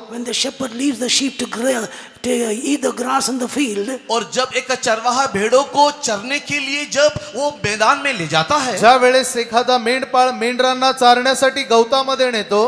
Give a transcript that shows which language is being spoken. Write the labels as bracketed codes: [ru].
[en] When the shepherd leaves the sheep to eat the grass in the field, [hi] और जब एक चरवाहा भेड़ों को चरने के लिए जब वो मैदान में ले जाता है, [mr] ज्या वेळेस एखादा मेंढपाळ मेंढरांना चारण्यासाठी गवतामध्ये नेतो,